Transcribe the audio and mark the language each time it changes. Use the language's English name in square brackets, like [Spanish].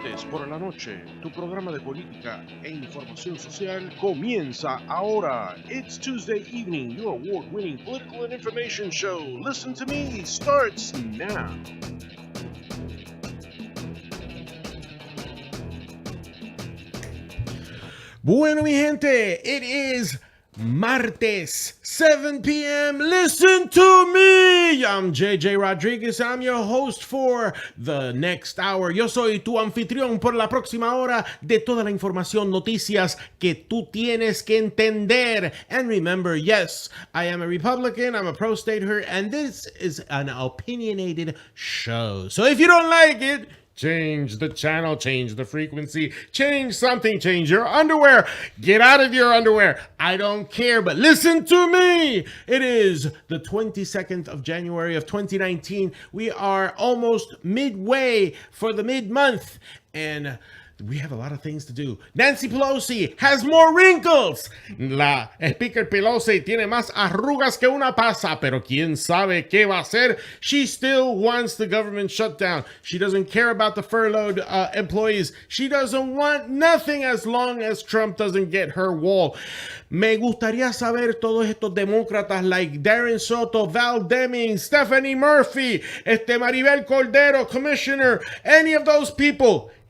[Spanish] Por la noche, tu programa de política e información social comienza ahora. [English] It's Tuesday evening. Your award-winning political and information show, Listen to Me, starts now. [Spanish] Bueno, mi gente, [English] it is Martes, 7 p.m. Listen to me. I'm JJ Rodriguez. I'm your host for the next hour. [Spanish] Yo soy tu anfitrión por la próxima hora de toda la información, noticias que tú tienes que entender. [English] And remember, yes, I am a Republican. I'm a pro-stater, and this is an opinionated show. So if you don't like it, change the channel, change the frequency, change something, change your underwear. Get out of your underwear. I don't care, but listen to me. It is the 22nd of January of 2019. We are almost midway for the mid-month, and we have a lot of things to do. Nancy Pelosi has more wrinkles. [Spanish] La Speaker Pelosi tiene más arrugas que una pasa, pero quién sabe qué va a hacer. [English] She still wants the government shutdown. She doesn't care about the furloughed employees. She doesn't want nothing as long as Trump doesn't get her wall. [Spanish] Me gustaría saber todos estos demócratas like Darren Soto, Val Deming, Stephanie Murphy, Maribel Cordero, Commissioner, any of those people.